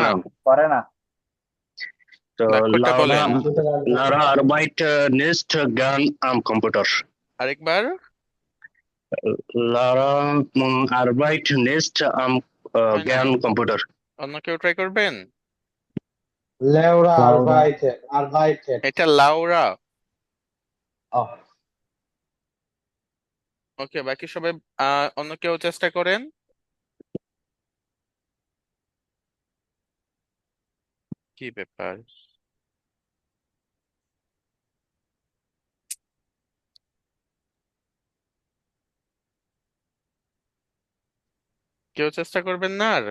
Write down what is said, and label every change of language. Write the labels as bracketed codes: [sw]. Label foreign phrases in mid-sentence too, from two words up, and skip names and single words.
[bn] না। করে না। তো বাক্যটা লাউরা বলেন [de] Laura arbeit nicht gern am Computer. [bn] আরেকবার। [de] Laura arbeit nicht am [bn] হয় নাই, [de] gern Computer. [bn] অন্য কেউ ট্রাই করবেন? [de] Laura arbeitet. Arbeitet. [bn] এটা লাউরা। Oh, ওকে, বাকি সবাই অন্য কেউ চেষ্টা করেন। কি ব্যাপার? কেউ চেষ্টা করবেন না আর?